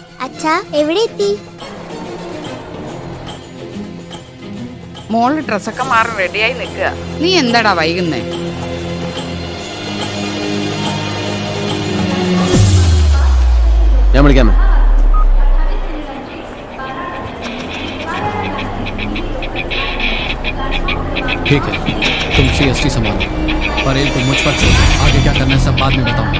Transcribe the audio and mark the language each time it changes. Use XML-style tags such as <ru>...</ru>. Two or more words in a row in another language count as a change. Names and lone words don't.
<ml>അച്ഛാ എവിടെ എത്തി? മോള് ഡ്രസ്സൊക്കെ മാറി റെഡിയായി നിൽക്കുക. നീ എന്താടാ വൈകുന്നേ? ഞാൻ വിളിക്കാമേ.</ml> <hi>ठीक है, तुम CST संभालो। परेल को मुझ पर छोड़ो। आगे क्या करना है सब बाद में बताऊंगा।</hi>